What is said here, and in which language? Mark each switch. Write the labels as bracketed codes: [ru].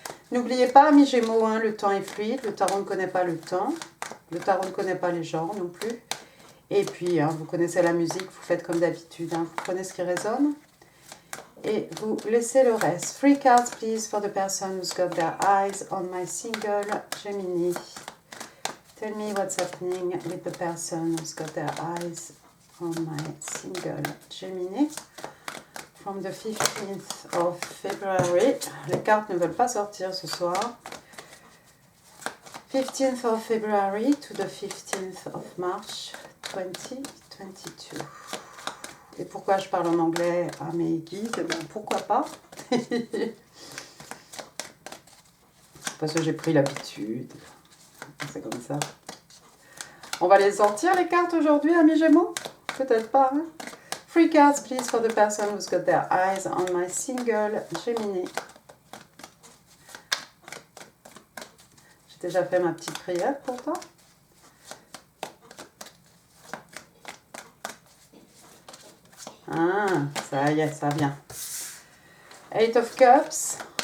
[fr] N'oubliez pas, amis Gémeaux, le temps est fluide. Le tarot ne connaît pas le temps. Le tarot ne connaît pas les genres non plus. Et puis, vous connaissez la musique, vous faites comme d'habitude. Vous prenez ce qui résonne et vous laissez le reste. [en] 3 cards, please, for the person who's got their eyes on my single Gemini. Tell me what's happening with the person who's got their eyes on my single Gemini. From the 15th of February. [fr] Les cartes ne veulent pas sortir ce soir. [en] 15th of February to the 15th of March 2022. [fr] Et pourquoi je parle en anglais à mes guides? Pourquoi pas? Parce que j'ai pris l'habitude. C'est comme ça. On va les sortir les cartes aujourd'hui, amis Gémeaux? Peut-être pas, [en] 3 cards, please, for the person who's got their eyes on my single Gemini. [fr] J'ai déjà fait ma petite prière pour toi. Ça y est, ça vient. 8 of Cups.